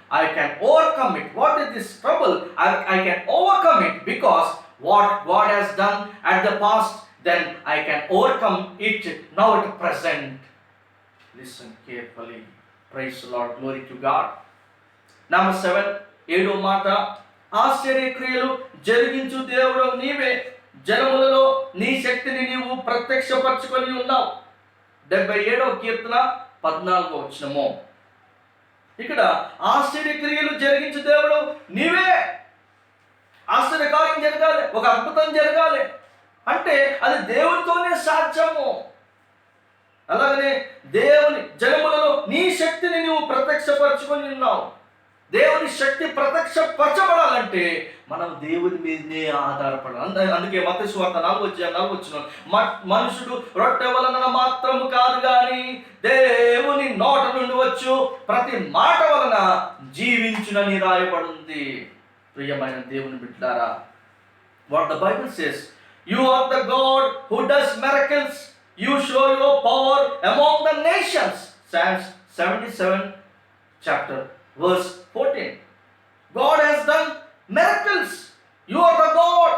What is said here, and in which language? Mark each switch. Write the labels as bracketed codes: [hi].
[en] I can overcome it. What is this trouble? I can overcome it because what God has done at the past, then I can overcome it now at present. Listen carefully. Praise the Lord. Glory to God. Number 7, [te] 7వ మాట, ఆశ్చర్యక్రియలు జరిగించు దేవుడు నీవే, జనములలో నీ శక్తిని నీవు ప్రత్యక్షపరచుకొని ఉన్నావు. 77వ కీర్తన 14వ వచనము. ఇక్కడ ఆశ్చర్యక్రియలు జరిగించు దేవుడు నీవే. ఆశ్చర్యకార్యం జరగాలి, ఒక అద్భుతం జరగాలి అంటే అది దేవునితోనే సాధ్యము. అలాగనే దేవుని జనములలో నీ శక్తిని నీవు ప్రత్యక్షపరచుకొని ఉన్నావు. దేవుని శక్తి ప్రత్యక్షపరచబడాలంటే మనం దేవుని మీదనే ఆధారపడాలి. అందుకే మత్తయి సువార్త 4:4 మనుషుడు రొట్టె వలన మాత్రము కాదు కానీ దేవుని నోట నుండి వచ్చు ప్రతి మాట వలన జీవించునని రాయబడింది. ప్రియమైన దేవుని బిడ్డలారా, [en] what the Bible says, you are the God who does miracles, you show your power among the nations. Psalms 77 chapter verse 14. God has done miracles. You are the God.